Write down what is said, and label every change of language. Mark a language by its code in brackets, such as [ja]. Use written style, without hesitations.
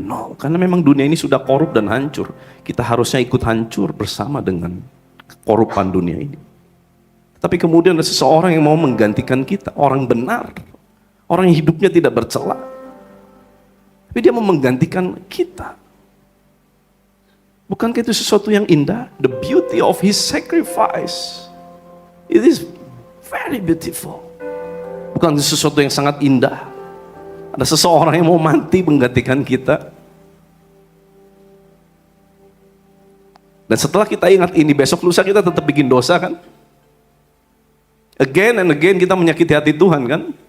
[id] No, karena memang dunia ini sudah korup dan hancur. Kita harusnya ikut hancur bersama dengan kekorupan dunia ini. Tapi kemudian ada seseorang yang mau menggantikan kita, orang benar, orang yang hidupnya tidak bercela. Tapi dia mau menggantikan kita. Bukankah itu sesuatu yang indah? [en] The beauty of his sacrifice. It is very beautiful. [id] Bukan sesuatu yang sangat indah. Ada seseorang yang mau mati menggantikan kita. Dan setelah kita ingat ini, besok lusa kita tetap bikin dosa kan? [en] Again and again [id] kita menyakiti hati Tuhan kan?